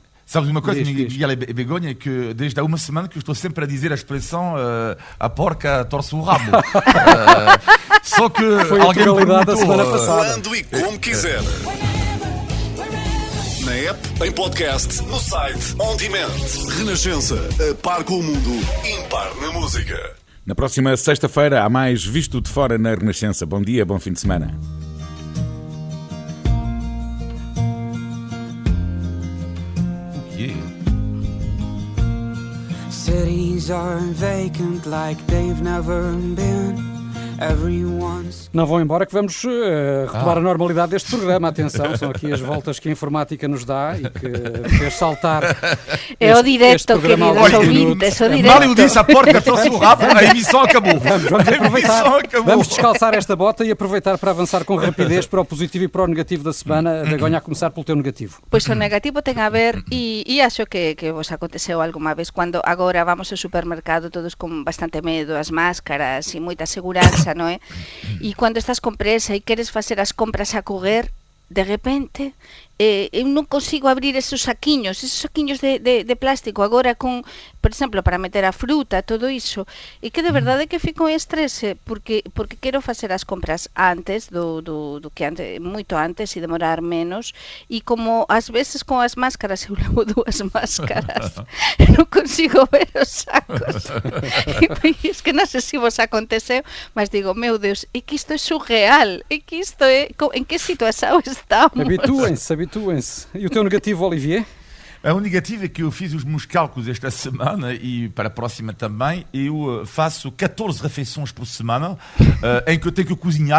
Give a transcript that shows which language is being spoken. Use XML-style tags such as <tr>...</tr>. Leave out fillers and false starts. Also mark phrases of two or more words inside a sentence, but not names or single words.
<pt>Sabes uma coisa, Miguel e Begonha, que desde há uma semana que eu estou sempre a dizer a expressão a porca torce o rabo. Só que foi alguém me perguntou da semana passada. Quando e como quiser. Na app, em podcast, no site,</pt> <en>on demand.</en> <pt>Renascença, a par com o mundo, impar na música. Na próxima sexta-feira há mais Visto de Fora na Renascença. Bom dia, bom fim de semana.</pt> <en>Cities are vacant like they've never been.</en> <pt>Não vão embora que vamos retomar a normalidade deste programa. Atenção, são aqui as voltas que a informática nos dá e que fez saltar. É o direto, queridos ouvintes, é o direto. Mário disse a porca trouxe o rabo, a emissão acabou. Vamos descalçar esta bota e aproveitar para avançar com rapidez para o positivo e para o negativo da semana. Begonha, a começar pelo teu negativo. Pois o negativo tem a ver, e acho que vos aconteceu alguma vez, quando agora vamos ao supermercado todos con bastante medo,</pt> <gl>as máscaras e moita seguranza, non é? E quando estás con presa e queres facer as compras a correr, de repente eu non consigo abrir esos saquiños de plástico agora con, por exemplo, para meter a fruta, todo iso, e que de verdade que fico en estrese porque quero facer as compras antes do que antes, moito antes e demorar menos, e como ás veces con as máscaras eu levo 2 máscaras non consigo ver os sacos e es que non sei se vos aconteceu, mas digo, meu Deus, é que isto é surreal, é que isto é, en que situação estamos?</gl> <pt>Habituem-se. E o teu negativo, Olivier? O negativo é que eu fiz os meus cálculos esta semana e para a próxima também. Eu faço 14 refeições por semana em que eu tenho que cozinhar.</pt>